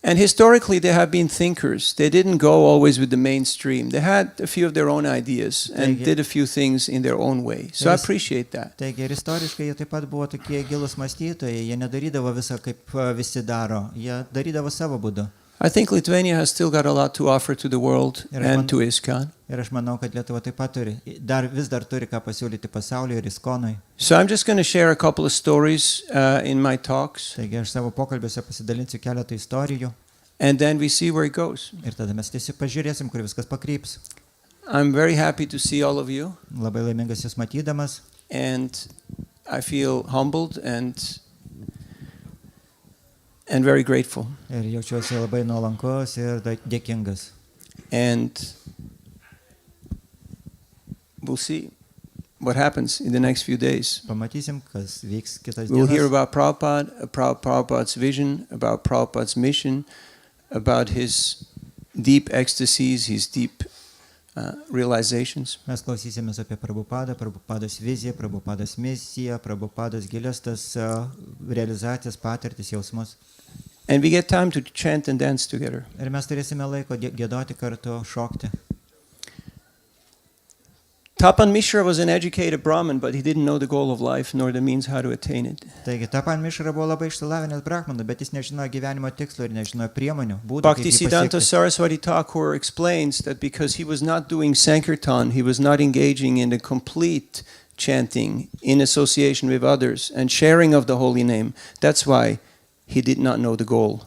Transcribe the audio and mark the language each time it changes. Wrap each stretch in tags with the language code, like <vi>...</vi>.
<en>And historically, there have been thinkers. They didn't go always with the mainstream. They had a few of their own ideas and</en> <lt>Taigi-</lt> <en>did a few things in their own way. So I Yes. appreciate that.</en> <lt>Taigi ir istoriškai jie taip pat buvo tokie gilus mąstytojai, jie nedarydavo visą kaip visi daro, jie darydavo savo būdu.</lt> <en>I think Lithuania has still got a lot to offer to the world</en> <lt>Ir</lt> <en>and</en> <lt>man-</lt> <en>to ISKCON.</en> <lt>Ir aš manau, kad Lietuva taip pat turi, vis dar turi ką pasiūlyti pasauliui ir iskonui.</lt> <en>So I'm just going to share a couple of stories in my talks,</en> <lt>Taigi aš savo pokalbiuose pasidalinsiu keletą istorijų</lt> <en>and then we see where it goes.</en> <lt>ir tada mes tiesiog pažiūrėsim, kur viskas pakryps.</lt> <en>I'm very happy to see all of you,</en> <lt>Labai laimingas jūs matydamas</lt> <en>and I feel humbled and very grateful.</en> <lt>ir jaučiuosi labai nuolankus ir dėkingas.</lt> <en>And we'll see what happens in the next few days.</en> <lt>Pamatysim, kas vyks kitas</lt> <en>We'll hear</en> <lt>dienas.</lt> <en>about Prabhupada, about Prabhupada's vision, about Prabhupada's mission, about his deep ecstasies, his deep realizations.</en> <lt>Mes klausysimės apie Prabhupadą, Prabhupados viziją, Prabhupados misiją, Prabhupados gilias tas realizacijas, patirtis, jausmus.</lt> <en>And we get time to chant and dance together.</en> <lt>Ir mes turėsime laiko giedoti kartu, šokti.</lt> <en>Tapan Mishra was an educated Brahmin, but he didn't know the goal of life nor the means how to attain it.</en> <lt>Taigi, Tapan Mišra buvo labai išsilavinęs brahmanas, bet jis nežinojo gyvenimo tikslo ir nežinojo priemonių, būdų, kaip jį</lt> <en>Bhaktisiddhanta</en> <lt>pasiekti.</lt> <en>Saraswati Thakur explains that because he was not doing Sankirtan, he was not engaging in the complete chanting in association with others and sharing of the holy name. That's why he did not know the goal</en>